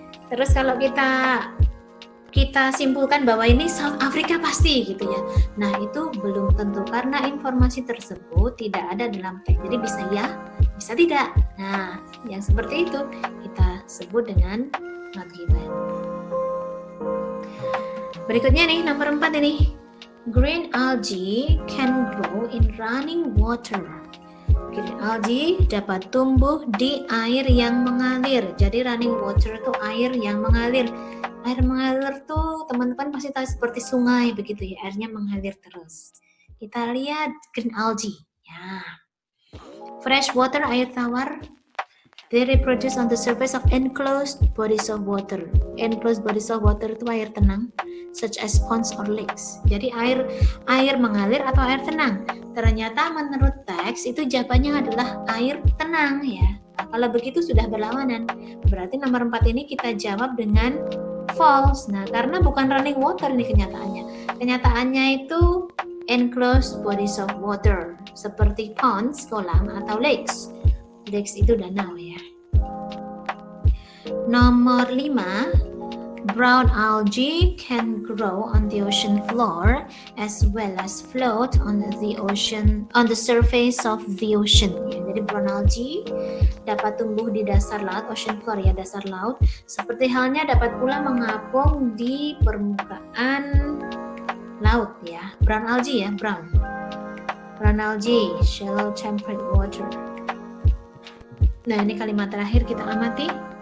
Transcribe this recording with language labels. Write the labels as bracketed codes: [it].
[id] Terus kalau kita simpulkan bahwa ini South Africa pasti gitu ya. Nah, itu belum tentu karena informasi tersebut tidak ada dalam teks. Jadi bisa ya, bisa tidak. Nah, yang seperti itu kita sebut dengan not given. Berikutnya nih, nomor 4 ini. [en] Green algae can grow in running water. [id] Green algae dapat tumbuh di air yang mengalir. Jadi running water itu air yang mengalir. Air mengalir tuh teman-teman pasti tahu seperti sungai begitu ya, airnya mengalir terus. Kita lihat green algae. Ya. Fresh water, air tawar. [en] They reproduce on the surface of enclosed bodies of water. Enclosed bodies of water [id] itu air tenang, [en] such as ponds or lakes. [id] Jadi air mengalir atau air tenang. Ternyata menurut teks itu jawabannya adalah air tenang ya. Nah, kalau begitu sudah berlawanan. Berarti nomor 4 ini kita jawab dengan false. Nah, karena bukan running water ini kenyataannya. Kenyataannya itu enclosed bodies of water, seperti ponds, kolam, atau lakes. Lakes itu danau ya. Nomor 5, [en] brown algae can grow on the ocean floor as well as float on the surface of the ocean. [id] Ya, jadi brown algae dapat tumbuh di dasar laut, ocean floor ya, dasar laut. Seperti halnya dapat pula mengapung di permukaan laut ya. [en] Brown algae ya, brown algae, shallow temperate water. [id] Nah, ini kalimat terakhir kita amati.